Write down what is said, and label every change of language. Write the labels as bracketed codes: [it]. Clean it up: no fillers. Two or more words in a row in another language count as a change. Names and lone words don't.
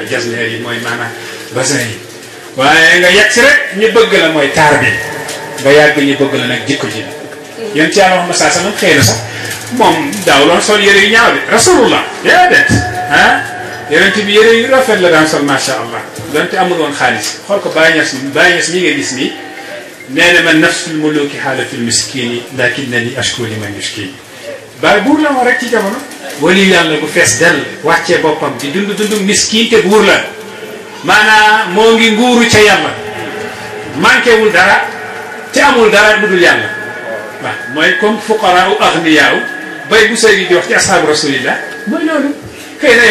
[wo] jasneer yi mooy maanaam basin yi waaye nga yegg si rek ñu bëgg la mooy taar bi nga yàgg ñu bëgg la nag jikko ji yéen ci yàlla wax ma saa sama xëy na sax moom daaw loon sol yére yu ñaaw de rasulullah déedéet ah yonent bi yére yu rafet la daan sol [ar] ما شاء الله [wo] donte amul woon xaalis xool ko Baye Niass mi nga gis nii nee na [ar] من نفس الملوك حالة المسكين لكنني أشكو لمن يشكيني [wo] Baye buur la woon rek ci jamono wali yàlla bu fees dell wàccee boppam di dund miskin te buur la maanaam moo ngi nguuru ca yàlla manqué wul dara te amul dara lu dul yàlla waaw mooy comme [ar] فقراء وأغنياء [wo] bay bu sëy di wax ci [ar] أصحاب رسول الله [wo] mooy loolu xëy na